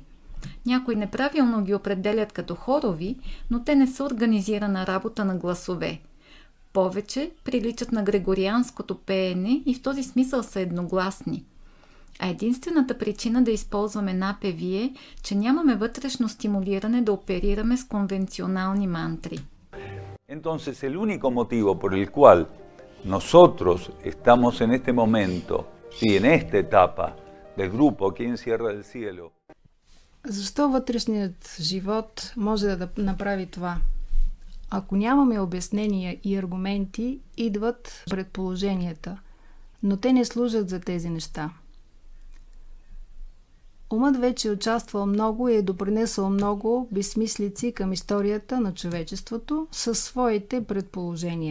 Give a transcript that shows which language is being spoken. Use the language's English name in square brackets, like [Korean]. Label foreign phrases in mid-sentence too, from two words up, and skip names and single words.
[Bulgarian] Някои неправилно ги определят като хорови, но те не са организирана работа на гласове. Повече приличат на грегорианското пеене и в този смисъл са едногласни. А единствената причина да използваме напеви е, че нямаме вътрешно стимулиране да оперираме с конвенционални мантри. [Spanish] Entonces, el único motivo por el cual nosotros estamos en este momento, sí, en esta etapa del grupo aquí en Sierra del Cielo. [Bulgarian] Защо вътрешният живот може да направи това? Ако нямаме обяснения и аргументи, идват предположенията, но те не служат за тези неща. Умът вече е участвал много и е допринесъл много безсмислици към историята на човечеството със своите предположения.